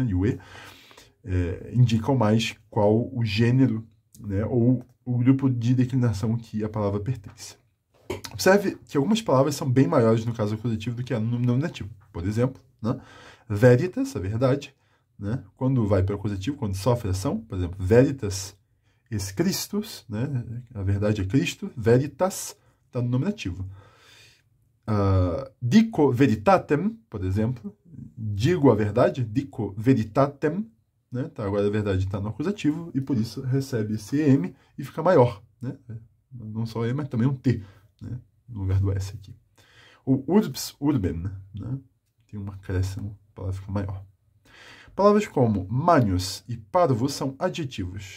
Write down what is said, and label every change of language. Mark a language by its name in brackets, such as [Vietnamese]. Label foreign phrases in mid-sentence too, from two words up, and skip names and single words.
[Portuguese] E o E, indicam mais qual o gênero, né? Ou o grupo de declinação que a palavra pertence. Observe que algumas palavras são bem maiores no caso acusativo do que no nominativo. Por exemplo, né? Veritas, a verdade, né? Quando vai para o acusativo, quando sofre ação, por exemplo, [Latin] veritas es Christus, [Portuguese] né? A verdade é Cristo, veritas está no nominativo. [Latin] Dico veritatem, [Portuguese] por exemplo, digo a verdade, [Latin] dico veritatem, [Portuguese] né? Tá, agora a verdade está no acusativo e por isso recebe esse M e fica maior, né? Não só E, mas também um T, né? No lugar do S aqui. O [Latin] urbs, urben, [Portuguese] né? Tem um acréscimo, a palavra fica maior. Palavras como manius e parvus são adjetivos.